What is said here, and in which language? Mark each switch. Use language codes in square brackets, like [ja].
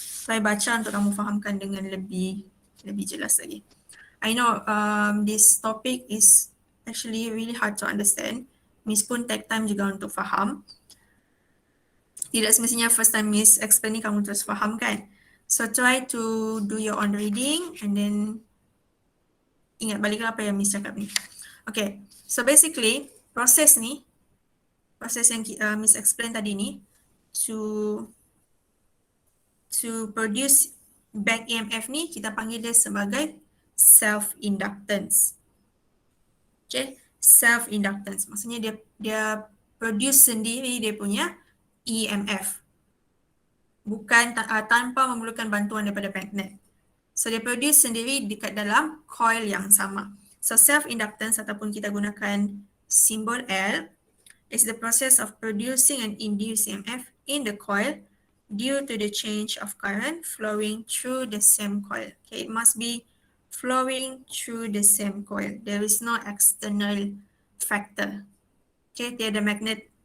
[ms] Try baca untuk kamu fahamkan dengan lebih jelas lagi. [en] I know this topic is actually really hard to understand. [ms] Miss pun [en] take time [ms] juga untuk faham. Tidak semestinya [en] first time [ms] Miss explain ni kamu terus faham kan. [en] So, try to do your own reading and then [ms] ingat baliklah apa yang Miss cakap ni. Okay, [en] so basically [ms] proses yang Miss explain tadi ni [en] to produce back EMF [ms] ni kita panggil dia sebagai self-inductance. Okay, self-inductance maksudnya dia produce sendiri dia punya EMF. Bukan tanpa memerlukan bantuan daripada magnet. So dia produce sendiri dekat dalam coil yang sama. [en] So self-inductance [ms] ataupun kita gunakan simbol L [en] is the process of producing an induced EMF in the coil due to the change of current flowing through the same coil. Okay, it must be flowing through the same coil. There is no external factor. Okay, [ms] tiada magnet